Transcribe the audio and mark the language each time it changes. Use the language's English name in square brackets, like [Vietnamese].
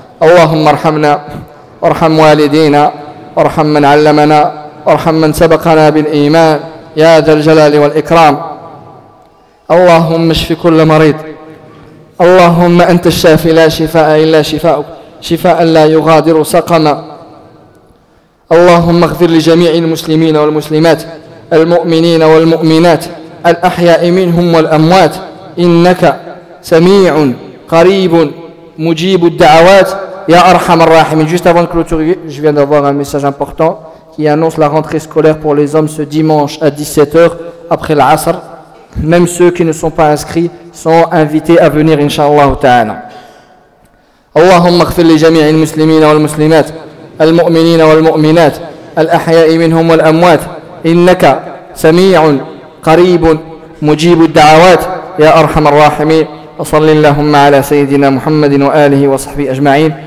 [Arabic] Allahumma arhamna warham walidina warham man allamana warham man sabaqana bil iman ya dhal jalali wal ikram. Allahumma shfi kull marid, Allahumma anta ash-shafi la shifaa illa shifaa'uk شفاء لا يغادر سقما. اللهم اغفر لجميع المسلمين والمسلمات المؤمنين والمؤمنات الأحياء منهم والأموات إنك سميع قريب مجيب الدعوات يا أرحم الراحمين. [French] Juste avant de clôturer, je viens d'avoir un message important qui annonce la rentrée scolaire pour les hommes ce dimanche à 17h après l'Asr. Même ceux qui ne sont pas inscrits sont invités à venir incha'Allah ta'ala. [Arabic] اللهم اغفر لجميع المسلمين والمسلمات المؤمنين والمؤمنات الأحياء منهم والأموات إنك سميع قريب مجيب الدعوات يا أرحم الراحمين. وصل اللهم على سيدنا محمد وآله وصحبه أجمعين.